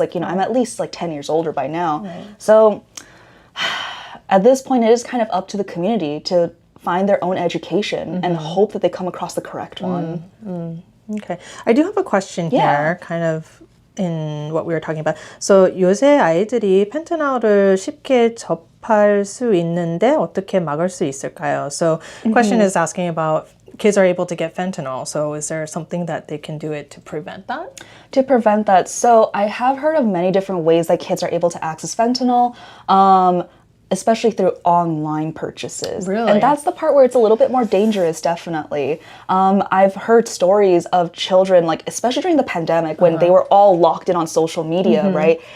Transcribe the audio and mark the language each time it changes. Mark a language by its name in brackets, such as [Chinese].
[English] Like, I'm at least like 10 years older by now. Right. So at this point, it is kind of up to the community to find their own education and hope that they come across the correct one. Okay. I do have a question Yeah. here, kind of in what we were talking about. [Korean] So 요새 아이들이 펜타닐을 쉽게 접할 수 있는데 어떻게 막을 수 있을까요? [English] So the question is asking about kids are able to get fentanyl. So is there something that they can do it to prevent that? To prevent that, so I have heard of many different ways that kids are able to access fentanyl, especially through online purchases. Really? And that's the part where it's a little bit more dangerous, definitely. I've heard stories of children, like especially during the pandemic when they were all locked in on social media, right?